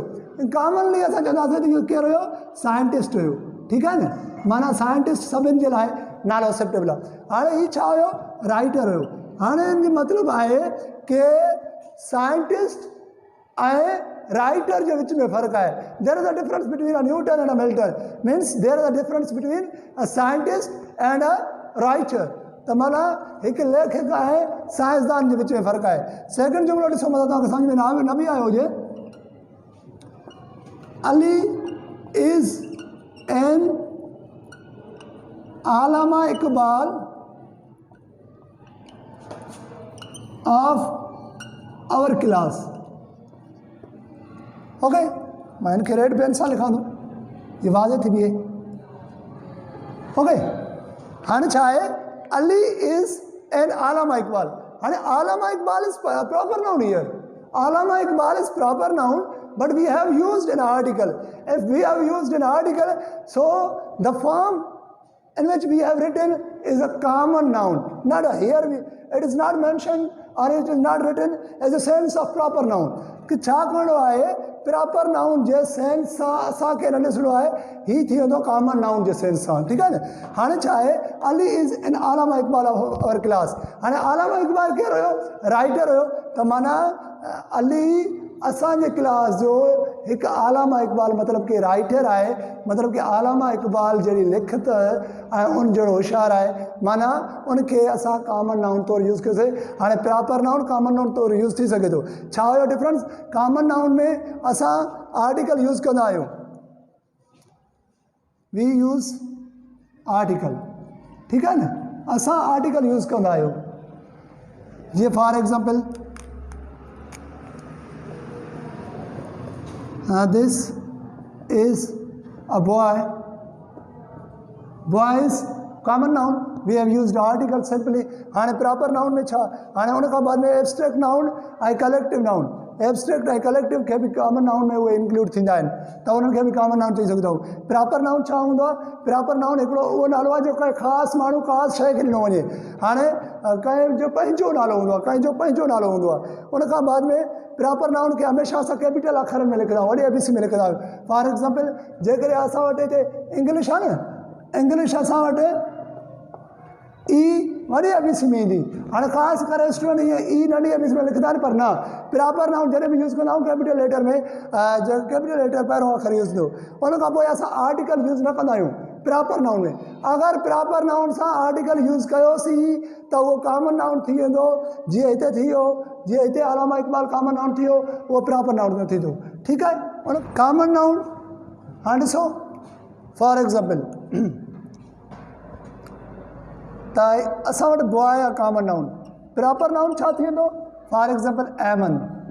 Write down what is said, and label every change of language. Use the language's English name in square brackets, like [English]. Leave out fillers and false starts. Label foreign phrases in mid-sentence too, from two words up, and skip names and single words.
[Sindhi] कॉमनली असां चवंदासीं त इहो केरु हुयो, साइंटिस्ट हुयो, ठीकु आहे न, माना साइंटिस्ट सभिनि जे लाइ नालो एक्सेप्टेबल आहे। हाणे हीउ छा हुयो, राइटर हुयो। हाणे हिन जी मतिलबु आहे कि साइंटिस्ट ऐं राइटर जे विच में फ़र्क़ु आहे। [English] There is a difference between a Newton and a Milton, means there is a difference between a scientist and a writer. [Sindhi] त माना हिकु लेखक ऐं साइंसदान जे विच में फ़र्क़ु आहे। सेकेंड जुमिलो ॾिसो, मतिलबु तव्हांखे सम्झ में न बि आयो हुजे, [English] Ali is an Allama Iqbal of our class। [Sindhi] ओके, [Urdu] میں ان کے [English] red pen [Urdu] سان لکھا دوں، یہ واضح تھی بھی ہے. [Sindhi] ओके, हाणे छा आहे, [English] Ali is an Allama Iqbal. हाणे Allama Iqbal is proper noun here, Allama Iqbal is proper noun, but we have used an article. If we have used an article, so the form in which we have written is a common noun, not a here it is not mentioned or it is not written as a sense of proper noun। [Sindhi] कि छा करणो आहे, [English] proper noun [Sindhi] जे सेंस सां असांखे न ॾिसणो आहे, ही थी वेंदो [English] common noun [Sindhi] जे सेंस सां, ठीकु आहे न। हाणे छा आहे, [English] Ali is an Allama Iqbal of our class. [Sindhi] हाणे आलामा इकबाल केरु हुयो, राइटर हुयो, त माना अली असांजे क्लास जो हिकु आलामा इकबाल मतिलबु कि राइटर आहे, मतिलबु कि आलामा इकबाल जहिड़ी लिखत ऐं उन जहिड़ो होशियारु आहे, माना उनखे असां [English] common noun [Sindhi] तौरु यूज़ कयोसीं। हाणे [English] proper noun common noun [Sindhi] तौरु यूज़ थी सघे थो। छा हुयो डिफरेंस, [English] common noun [Sindhi] में असां [English] article use [Sindhi] कंदा आहियूं, [English] we use article, [Sindhi] ठीकु आहे न, असां [English] article use [Sindhi] कंदा आहियूं। [English] जीअं for example this is a boy, boy is common noun, we have used article simply। [Sindhi] हाणे [English] proper noun [Sindhi] में छा, हाणे उन खां बाद में [English] abstract noun [Sindhi] ऐं [English] collective noun, [Sindhi] एब्स्ट्रैक्ट ऐं कलेक्टिव खे बि [English] common noun [Sindhi] में उहे इंक्लूड थींदा आहिनि, त उन्हनि खे बि [English] common noun [Sindhi] चई सघंदा आहियूं। [English] proper noun [Sindhi] छा हूंदो आहे, [English] proper noun [Sindhi] हिकिड़ो उहो नालो आहे जो कंहिं ख़ासि माण्हू ख़ासि शइ खे ॾिनो वञे। हाणे कंहिंजो पंहिंजो नालो हूंदो आहे, कंहिंजो पंहिंजो नालो हूंदो आहे। उन खां बाद में [English] proper noun [Sindhi] खे हमेशह असां कैपिटल अखरनि में लिखंदा आहियूं, वॾे ABC में लिखंदा आहियूं। [English] for example [Sindhi] जेकॾहिं असां वटि हिते इंग्लिश आहे न, इंग्लिश असां वटि वॾी एबीसी में ईंदी। हाणे ख़ासि करे स्टूडेंट इहे ई नंढी एबीसी में लिखंदा आहिनि, पर न [English] proper noun [Sindhi] जॾहिं बि यूज़ कंदा आहियूं [English] capital letter [Sindhi] में, [English] capital letter [Sindhi] पहिरों अखर यूज़ थियो, उन खां पोइ असां [English] article use [Sindhi] न कंदा आहियूं [English] proper noun [Sindhi] में। अगरि [English] proper noun [Sindhi] सां [English] article use [Sindhi] कयोसीं त उहो [English] common noun [Sindhi] थी वेंदो, जीअं हिते थी वियो, जीअं हिते अलामा इक़बाल [English] common noun [Sindhi] थी वियो, उहो [English] proper noun [Sindhi] न थींदो। ठीकु आहे, उन [English] common noun [Sindhi] हाणे ॾिसो [English] for example [Sindhi] त असां वटि बॉय आहे [English] common noun, proper noun [Sindhi] छा थी वेंदो, [English] for example [Sindhi] एमन।